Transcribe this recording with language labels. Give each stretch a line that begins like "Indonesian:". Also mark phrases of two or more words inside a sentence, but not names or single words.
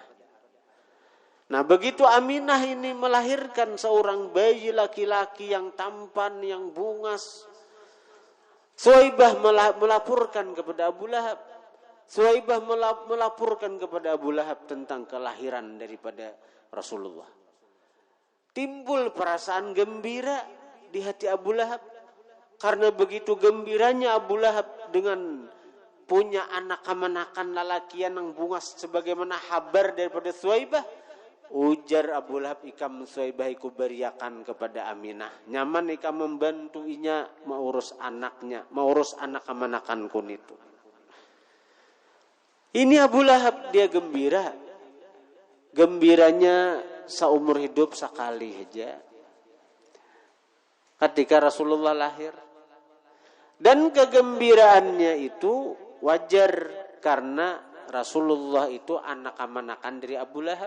Banjar: Nah begitu Aminah ini melahirkan seorang bayi laki-laki yang tampan, yang bungas, Thuwaibah melaporkan kepada Abu Lahab. Thuwaibah melaporkan kepada Abu Lahab tentang kelahiran daripada Rasulullah. Timbul perasaan gembira di hati Abu Lahab. Karena begitu gembiranya Abu Lahab dengan punya anak kemanakan lalakian yang bungas sebagaimana kabar daripada Thuwaibah. Ujar Abu Lahab ikam Thuwaibah iku beriakan kepada Aminah. Nyaman ikam membantu inya mengurus anaknya, mengurus anak kemanakanku itu. Ini Abu Lahab dia gembira. Gembiranya seumur hidup sekali aja. Ketika Rasulullah lahir. Dan kegembiraannya itu wajar karena Rasulullah itu anak kemanakan dari Abu Lahab.